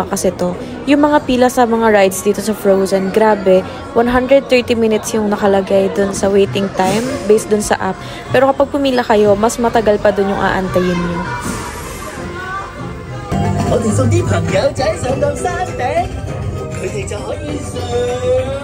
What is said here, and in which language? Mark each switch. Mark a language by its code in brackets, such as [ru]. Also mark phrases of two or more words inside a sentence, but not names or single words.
[tl] kasi to, yung mga pila sa mga rides dito sa Frozen, grabe, 130 minutes yung nakalagay dun sa [en] waiting time [tl] based dun sa app. Pero kapag pumila kayo, mas matagal pa dun yung aantayin nyo. [yue] 我哋送啲朋友仔上到山頂，佢哋就可以上。